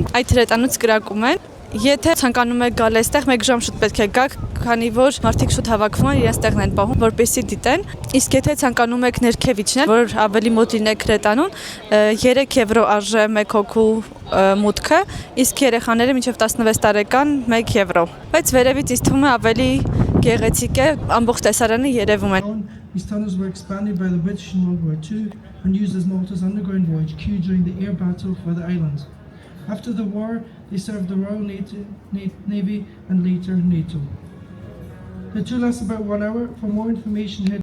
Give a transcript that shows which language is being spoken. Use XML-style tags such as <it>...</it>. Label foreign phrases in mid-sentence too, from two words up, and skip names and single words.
<hy>այդ հրետանոց կրակում են։ Եթե ցանկանում եք գալ այստեղ, 1 ժամ շուտ պետք է գաք, քանի որ մարդիկ շուտ հավաքվում են, իրենց տեղն են պահում, որպեսզի դիտեն։ Իսկ եթե ցանկանում եք ներքև իջնել, որ ավելի մոտ լինեք հրետանուն, 3 եվրո արժե 1 հոգու մուտքը, իսկ երեխաները մինչև 16 տարեկան 1 եվրո։ Բայց վերևից ինձ թվում է ավելի գեղեցիկ է, ամբողջ տեսարանը երևում է։</hy> <en>These tunnels were expanded by the British in World War II and used as Malta's underground voyage queue during the air battle for the islands. After the war, they served the Royal Navy and later NATO. The tour lasts about 1 hour. For more information, head</en>